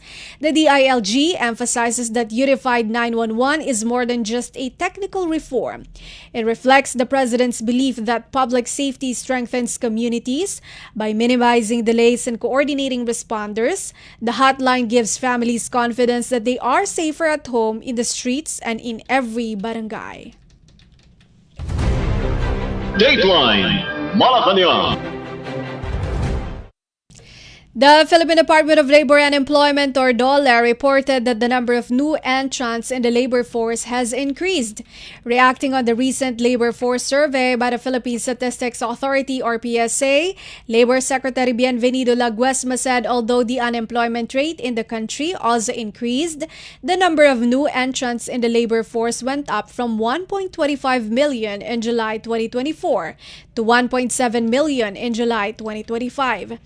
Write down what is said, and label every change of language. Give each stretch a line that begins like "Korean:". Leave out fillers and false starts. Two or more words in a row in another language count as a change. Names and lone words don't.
English: The DILG emphasizes that Unified 911 is more than just a technical reform. It reflects the President's belief that public safety strengthens communities by minimizing delays and coordinating responders. The hotline gives families confidence that they are safer at home, in the streets, and in every barangay. Dateline Malacañang. The Philippine Department of Labor and Employment, or DOLE, reported that the number of new entrants in the labor force has increased. Reacting on the recent labor force survey by the Philippine Statistics Authority, or PSA, Labor Secretary Bienvenido Laguesma said although the unemployment rate in the country also increased, the number of new entrants in the labor force went up from 1.25 million in July 2024 to 1.7 million in July 2025.